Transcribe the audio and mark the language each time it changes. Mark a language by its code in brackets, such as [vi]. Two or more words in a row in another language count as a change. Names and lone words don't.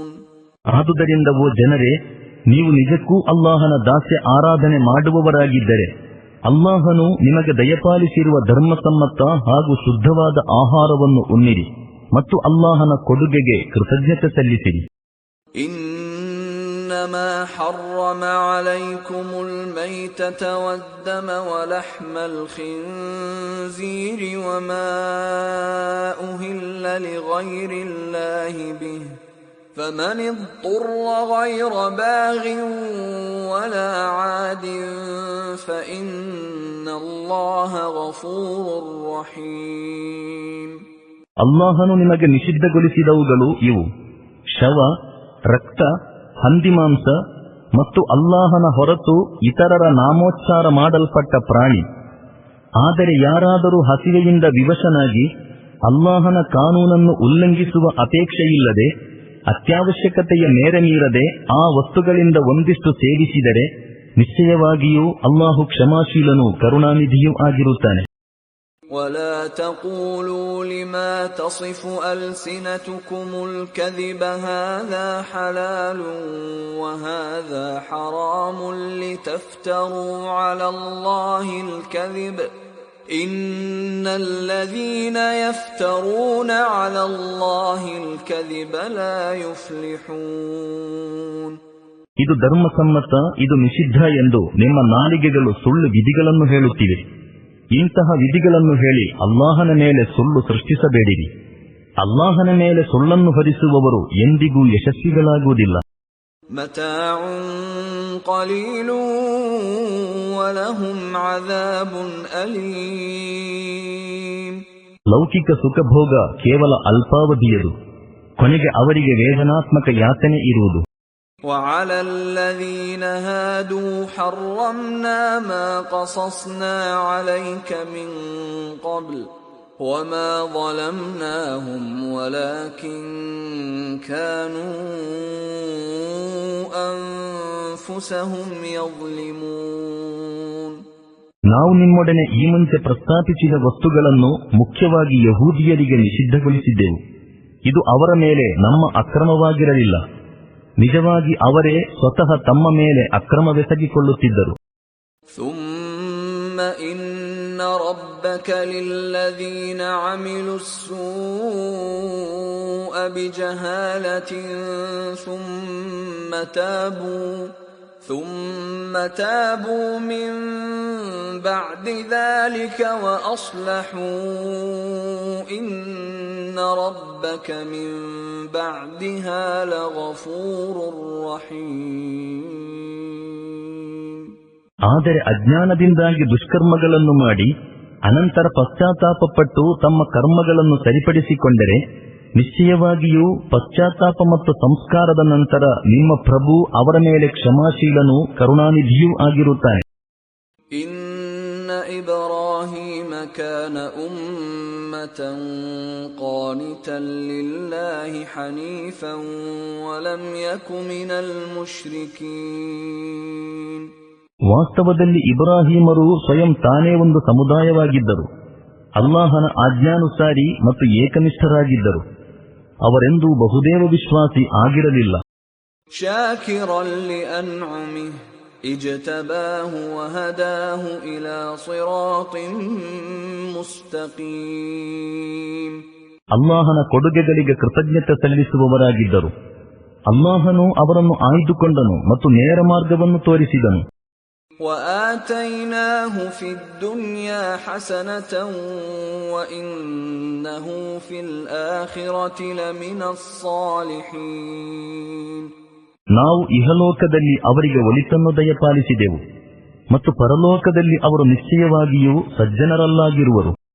[kn] ಆದುದರಿಂದ ಓ ಜನರೇ, ನೀವು ನಿಜಕ್ಕೂ ಅಲ್ಲಾಹನ ದಾಸ್ಯ ಆರಾಧನೆ ಮಾಡುವವರಾಗಿದ್ದರೆ ಅಲ್ಲಾಹನು ನಿಮಗೆ ದಯಪಾಲಿಸಿರುವ ಧರ್ಮಸಮ್ಮತ ಹಾಗೂ ಶುದ್ಧವಾದ ಆಹಾರವನ್ನು ಉಣ್ಣಿರಿ ಮತ್ತು ಅಲ್ಲಾಹನ ಕೊಡುಗೆಗೆ ಕೃತಜ್ಞತೆ ಸಲ್ಲಿಸಿರಿ. [ar] إنما حرم عليكم الميتة والدم ولحم الخنزير وما أهل لغير الله به فمن اضطر غير باغ ولا عاد فإن الله غفور رحيم. [kn] ಅಲ್ಲಾಹನು ನಿಮಗೆ ನಿಷಿದ್ಧಗೊಳಿಸಿದವುಗಳು ಇವು: ಶವ, ರಕ್ತ, ಹಂದಿಮಾಂಸ ಮತ್ತು ಅಲ್ಲಾಹನ ಹೊರತು ಇತರರ ನಾಮೋಚ್ಚಾರ ಮಾಡಲ್ಪಟ್ಟ ಪ್ರಾಣಿ. ಆದರೆ ಯಾರಾದರೂ ಹಸಿವೆಯಿಂದ ವಿವಶನಾಗಿ ಅಲ್ಲಾಹನ ಕಾನೂನನ್ನು ಉಲ್ಲಂಘಿಸುವ ಅಪೇಕ್ಷೆಯಿಲ್ಲದೆ ಅತ್ಯವಶ್ಯಕತೆಯ ಮೇರೆ ಮೀರದೆ ಆ ವಸ್ತುಗಳಿಂದ ಒಂದಿಷ್ಟು ಸೇವಿಸಿದರೆ ನಿಶ್ಚಯವಾಗಿಯೂ ಅಲ್ಲಾಹು ಕ್ಷಮಾಶೀಲನೂ ಕರುಣಾನಿಧಿಯೂ ಆಗಿರುತ್ತಾನೆ. [ar] ولا تقولوا لما تصف ألسنتكم الكذب هذا حلال وهذا حرام لتفتروا على الله الكذب إن الذين يفترون على الله الكذب لا يفلحون. [kn] ಇದು ಧರ್ಮಸಮ್ಮತ, ಇದು ನಿಷಿದ್ಧ ಎಂದು ನಿಮ್ಮ ನಾಲಿಗೆಗಳು ಸುಳ್ಳು ವಿಧಿಗಳನ್ನು ಹೇಳುತ್ತಿವೆ. ಇಂತಹ ವಿಧಿಗಳನ್ನು ಹೇಳಿ ಅಲ್ಲಾಹನ ಮೇಲೆ ಸುಳ್ಳು ಸೃಷ್ಟಿಸಬೇಡಿರಿ. ಅಲ್ಲಾಹನ ಮೇಲೆ ಸುಳ್ಳನ್ನು ಹೊರಿಸುವವರು ಎಂದಿಗೂ ಯಶಸ್ವಿಗಳಾಗುವುದಿಲ್ಲ. [ar] متاع قليل ولهم عذاب أليم. [kn] ಲೌಕಿಕ ಸುಖಭೋಗ ಕೇವಲ ಅಲ್ಪಾವಧಿಯದು, ಕೊನೆಗೆ ಅವರಿಗೆ ವೇದನಾತ್ಮಕ ಯಾತನೆ ಇರುವುದು. [ar] وعلى الذين هادوا حرمنا ما قصصنا عليك من قبل وما ظلمناهم ولكن كانوا أنفسهم يظلمون. [kn] ನಾವು ನಿಮ್ಮೊಡನೆ ಈ ಮುಂಚೆ ಪ್ರಸ್ತಾಪಿಸಿದ ವಸ್ತುಗಳನ್ನು ಮುಖ್ಯವಾಗಿ ಯಹೂದಿಯರಿಗೆ ನಿಷಿದ್ಧಗೊಳಿಸಿದ್ದೆವು. ಇದು ಅವರ ಮೇಲೆ ನಮ್ಮ ಅಕ್ರಮವಾಗಿರಲಿಲ್ಲ, ನಿಜವಾಗಿ ಅವರೇ ಸ್ವತಃ ತಮ್ಮ ಮೇಲೆ ಅಕ್ರಮವೆಸಗಿಕೊಳ್ಳುತ್ತಿದ್ದರು. [ar] ثم إن ربك للذين عملوا السوء بجهالة ثم تابوا من بعد ذلك وأصلحوا إن ربك من بعدها لغفور رحيم. [kn] ಆದರೆ ಅಜ್ಞಾನದಿಂದಾಗಿ ದುಷ್ಕರ್ಮಗಳನ್ನು ಮಾಡಿ ಅನಂತರ ಪಶ್ಚಾತ್ತಾಪಪಟ್ಟು ತಮ್ಮ ಕರ್ಮಗಳನ್ನು ಸರಿಪಡಿಸಿಕೊಂಡರೆ ನಿಶ್ಚಯವಾಗಿಯೂ ಪಶ್ಚಾತ್ತಾಪ ಮತ್ತು ಸಂಸ್ಕಾರದ ನಂತರ ನಿಮ್ಮ ಪ್ರಭು ಅವರ ಮೇಲೆ ಕ್ಷಮಾಶೀಲನೂ ಕರುಣಾನಿಧಿಯೂ ಆಗಿರುತ್ತಾನೆ. [ar] إبراهيم كان أمة قانتا لله حنيفا ولم يك من المشركين. [kn] ವಾಸ್ತವದಲ್ಲಿ ಇಬ್ರಾಹಿಮರು ಸ್ವಯಂ ತಾನೇ ಒಂದು ಸಮುದಾಯವಾಗಿದ್ದರು. ಅಲ್ಲಾಹನ ಆಜ್ಞಾನುಸಾರಿ ಮತ್ತು ಏಕನಿಷ್ಠರಾಗಿದ್ದರು. ಅವರೆಂದೂ ಬಹುದೇವ ವಿಶ್ವಾಸಿ ಆಗಿರಲಿಲ್ಲ. [ar] شاكرا لأنعمه اجتباه وهداه إلى صراط مستقيم. [kn] ಅಲ್ಲಾಹನ ಕೊಡುಗೆಗಳಿಗೆ ಕೃತಜ್ಞತೆ ಸಲ್ಲಿಸುವವರಾಗಿದ್ದರು. ಅಲ್ಲಾಹನು ಅವರನ್ನು ಆಯ್ದುಕೊಂಡನು ಮತ್ತು ನೇರ ಮಾರ್ಗವನ್ನು ತೋರಿಸಿದನು. [ar] وآتيناه في الدنيا حسنة وإنه في الآخرة لمن الصالحين. [kn] ನಾವು ಇಹಲೋಕದಲ್ಲಿ ಅವರಿಗೆ ಒಳಿತನ್ನು ದಯಪಾಲಿಸಿದೆವು ಮತ್ತು ಪರಲೋಕದಲ್ಲಿ ಅವರು ನಿಶ್ಚಯವಾಗಿಯೂ ಸಜ್ಜನರಲ್ಲಾಗಿರುವರು.